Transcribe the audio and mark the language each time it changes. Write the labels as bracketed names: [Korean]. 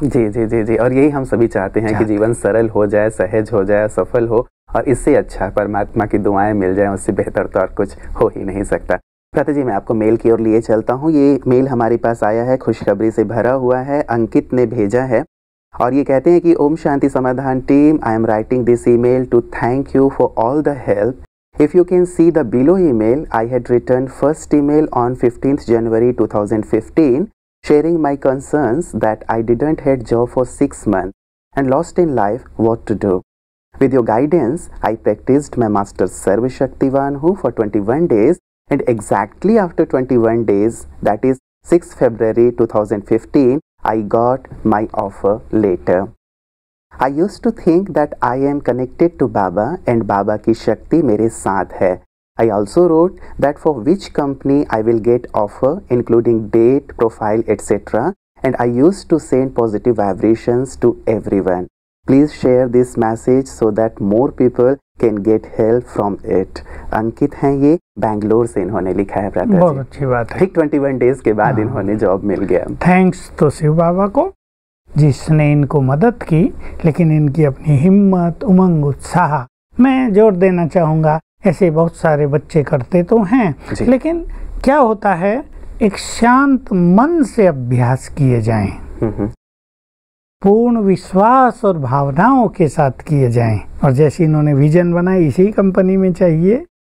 [Hindi] जी जी जी जी, और यही हम सभी चाहते हैं कि जीवन सरल हो जाए, सहज हो जाए, सफल हो, और इससे अच्छा परमात्मा की दुआएं मिल जाएं, उससे बेहतर तो और कुछ हो ही नहीं सकता। भ्राता जी, मैं आपको मेल की ओर लिए चलता हूँ। ये मेल हमारे पास आया है, खुशखबरी से भरा हुआ है। अंकित ने भेजा है और ये कहते हैं कि ओम शांति समाधान team, [English] I am writing this email to thank you for all the help. If you can see the below email, I had written first email on 15th January 2015 sharing my concerns that I didn't had job for 6 months and lost in life what to do. With your guidance, I practiced my Master Sarva Shaktivan for 21 days, and exactly after 21 days, that is 6 February 2015, I got my offer letter. I used to think that I am connected to Baba and Baba [Hindi] की शक्ति मेरे साथ है. [English] I also wrote that for which company I will get offer including date, profile, etc. and I used to send positive vibrations to everyone. Please share this message so that more people can get help from it. [Hindi] अंकित हैं ये, बैंगलोर से इन्होंने लिखा है। बहुत अच्छी बात है। ठीक 21 डेज के बाद इन्होंने जॉब मिल गया। थैंक्स तो शिव बाबा को जिसने इनको मदद की, लेकिन इनकी अपनी हिम्मत, उमंग, उत्साह मैं जोर देना चाहूँगा। ऐसे बहुत सारे बच्चे करते तो हैं, लेकिन क्या होता है, एक शांत मन से अभ्यास किए जाएं, पूर्ण विश्वास और भावनाओं के साथ किए जाएं, और जैसे इन्होंने विजन बनाई इसी कंपनी में चाहिए।